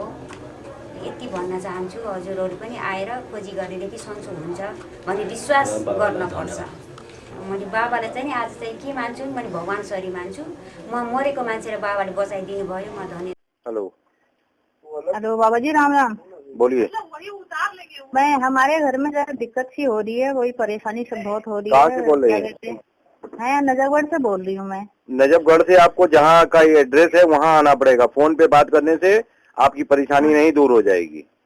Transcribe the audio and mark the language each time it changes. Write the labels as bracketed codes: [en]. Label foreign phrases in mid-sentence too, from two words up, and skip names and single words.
[ne] यति भन्न चाहन्छु, हजुरहरू पनि आएर खोजी गरेदेखि सन्चो हुन्छ भन्ने विश्वास गर्नुपर्छ। मैले बाबालाई चाहिँ नि आज चाहिँ के मान्छु, मैले भगवान सरी मान्छु। म मरेको मान्छेलाई बाबाले बचाइदिनु भयो, म धन्यवाद। [hi] हेलो बाबा जी, राम राम। बोलिए। मैं हमारे घर में जरा दिक्कत सी हो रही है, वही परेशानी सब बहुत हो रही है। कहाँ से बोल रही हैं? मैं नजफगढ़ से बोल रही हूँ। मैं नजफगढ़ से। आपको जहाँ का एड्रेस है वहाँ आना पड़ेगा। फोन पे बात करने से आपकी परेशानी नहीं दूर हो जाएगी।